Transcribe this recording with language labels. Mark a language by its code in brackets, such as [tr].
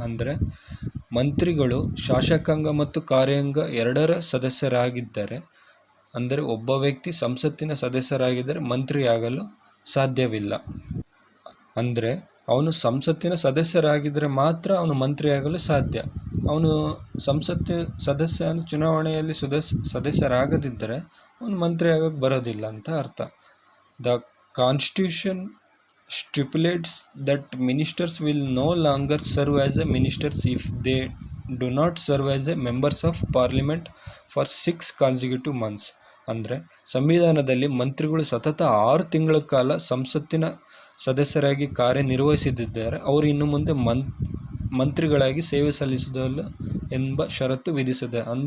[kn] ಅಂದರೆ ಮಂತ್ರಿಗಳು ಶಾಸಕಾಂಗ ಮತ್ತು ಕಾರ್ಯಾಂಗ ಎರಡರ ಸದಸ್ಯರಾಗಿದ್ದರೆ, ಅಂದರೆ ಒಬ್ಬ ವ್ಯಕ್ತಿ ಸಂಸತ್ತಿನ ಸದಸ್ಯರಾಗಿದ್ದರೆ ಮಂತ್ರಿಯಾಗಲು ಸಾಧ್ಯವಿಲ್ಲ. ಅಂದರೆ ಅವನು ಸಂಸತ್ತಿನ ಸದಸ್ಯರಾಗಿದ್ದರೆ ಮಾತ್ರ ಅವನು ಮಂತ್ರಿಯಾಗಲು ಸಾಧ್ಯ. ಅವನು ಸಂಸತ್ತಿನ ಚುನಾವಣೆಯಲ್ಲಿ ಸದಸ್ಯರಾಗದಿದ್ದರೆ ಅವನು ಮಂತ್ರಿ ಆಗೋಕ್ಕೆ ಬರೋದಿಲ್ಲ ಅಂತ ಅರ್ಥ. [en] The constitution stipulates that ministers will no longer serve as a ministers if they do not serve as a members of parliament for 6 consecutive months. [kn] ಅಂದರೆ ಸಂವಿಧಾನದಲ್ಲಿ ಮಂತ್ರಿಗಳು ಸತತ 6 ತಿಂಗಳ ಕಾಲ ಸಂಸತ್ತಿನ ಸದಸ್ಯರಾಗಿ ಕಾರ್ಯನಿರ್ವಹಿಸಿದ್ದಾರೆ ಅವರು ಇನ್ನು ಮುಂದೆ ಮಂತ್ರಿಗಳಾಗಿ ಸೇವೆ ಸಲ್ಲಿಸುವುದಿಲ್ಲ ಎಂಬ ಷರತ್ತು ವಿಧಿಸಿದೆ.